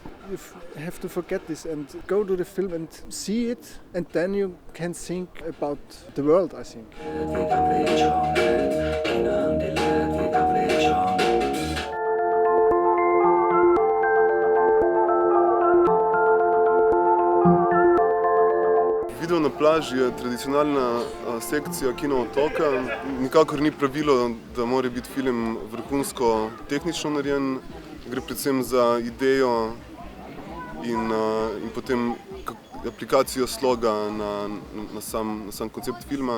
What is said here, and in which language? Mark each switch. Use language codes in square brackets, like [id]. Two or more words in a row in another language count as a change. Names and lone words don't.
[en] You have to forget this and go to the film and see it, and then you can think about the world, I think. [sl] Video na plaži je tradicionalna sekcija Kino Otoka. Nikakor ni pravilo, da mora biti film vrhunsko tehnično narejen. Gre predvsem za idejo in potem aplikacijo sloga na sam koncept filma.